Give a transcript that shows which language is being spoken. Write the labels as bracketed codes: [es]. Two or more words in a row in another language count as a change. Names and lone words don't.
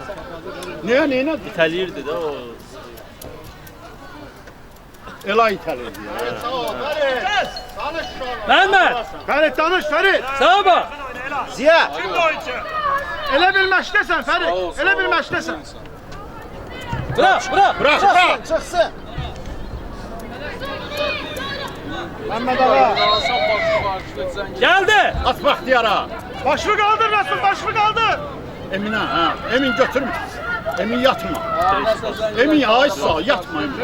[az] Niyə? İtəliyirdi də o. Elay itəlirdi ya. Məhəmməd, Ferit danış Ferit. sağa bax. Ziya. Elə bil məşqdəsən Ferit. Elə bil məşqdəsən. [tr] Bırak. Çıksın. [az] Məhəmməd ağa. [tr] Geldi. [az] At Baxtiyara. Başını qaldır Rasul, başını qaldır. Eminə, ha. Emin götürmür. Emin yatma. Emin ay sağ yatma Emin.